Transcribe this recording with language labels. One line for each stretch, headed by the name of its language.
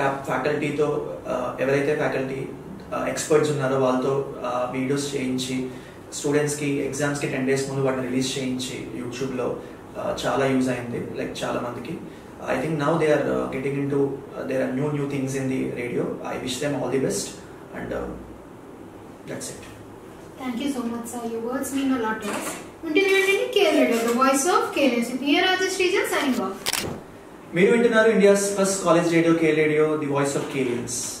Telugu: ఫ్యాకల్టీతో ఎవరైతే faculty experts ఉన్నారో వాళ్ళతో వీడియోస్ చేయించి స్టూడెంట్స్కి ఎగ్జామ్స్కి 10 days ముందు వాటిని రిలీజ్ చేయించి యూట్యూబ్లో చాలా యూజ్ అయింది చాలా మందికి.
English: I think now they are getting into there are new things in the radio. I wish them all the best and that's it. Thank you so much, sir. Your words mean a lot to us. Until KL Radio, the voice of KLNC. Here are the Srija signing off.
Telugu: మీరు వింటున్నారు India's first college radio KL Radio, the voice of KLNC.